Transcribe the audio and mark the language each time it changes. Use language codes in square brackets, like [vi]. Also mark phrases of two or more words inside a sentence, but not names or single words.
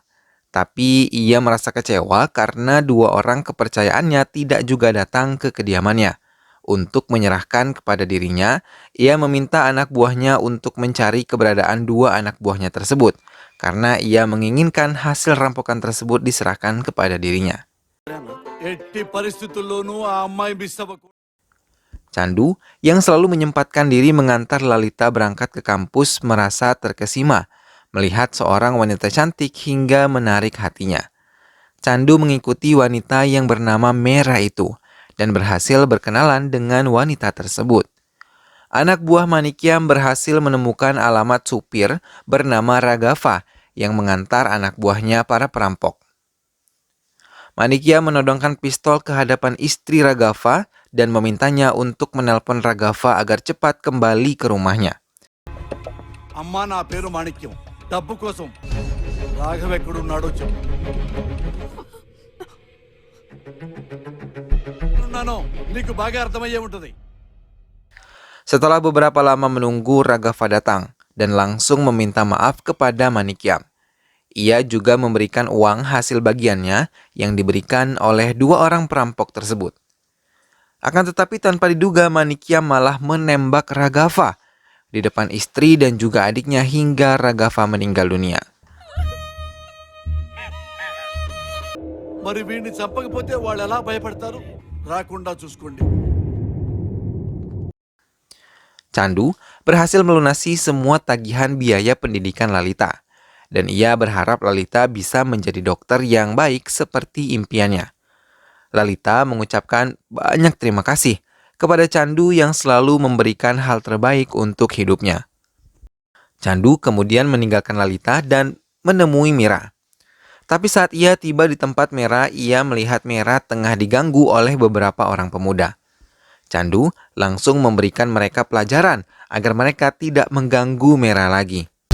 [id] Tapi ia merasa kecewa karena dua orang kepercayaannya tidak juga datang ke kediamannya. Untuk menyerahkan kepada dirinya, ia meminta anak buahnya untuk mencari keberadaan dua anak buahnya tersebut, karena ia menginginkan hasil rampokan tersebut diserahkan kepada dirinya. [te] ఎట్టి పరిస్థితుల్లోనూ ఆ అమ్మాయి మిస్ అవ్వకూడదు. [id] Candu yang selalu menyempatkan diri mengantar Lalita berangkat ke kampus merasa terkesima melihat seorang wanita cantik hingga menarik hatinya. Candu mengikuti wanita yang bernama Mera itu dan berhasil berkenalan dengan wanita tersebut. Anak buah Manikyam berhasil menemukan alamat supir bernama Raghav yang mengantar anak buahnya para perampok. Manikyam menodongkan pistol ke hadapan istri Raghav dan memintanya untuk menelpon Raghav agar cepat kembali ke rumahnya. [te] అమ్మా నా పేరు మాణిక్యం డబ్బు కోసం రాఘవ్ ఎక్కడున్నాడో చెప్పు ఉన్నానో నీకు బాగా అర్థమయ్యే ఉంటుంది. [id] Setelah beberapa lama menunggu, Raghav datang dan langsung meminta maaf kepada Manikyam. Ia juga memberikan uang hasil bagiannya yang diberikan oleh dua orang perampok tersebut. Akan tetapi tanpa diduga Manikyam malah menembak Raghav di depan istri dan juga adiknya hingga Raghav meninggal dunia. [te] మరి వీడిని చంపకపోతే వాళ్ళు ఎలా భయపడతారు? రాకుండా చూసుకోండి. [id] Candu berhasil melunasi semua tagihan biaya pendidikan Lalita, dan ia berharap Lalita bisa menjadi dokter yang baik seperti impiannya. Lalita mengucapkan banyak terima kasih kepada Candu yang selalu memberikan hal terbaik untuk hidupnya. Candu kemudian meninggalkan Lalita dan menemui Mira. Tapi saat ia tiba di tempat Mira, ia melihat Mira tengah diganggu oleh beberapa orang pemuda. Candu langsung memberikan mereka pelajaran agar mereka tidak mengganggu Mira lagi.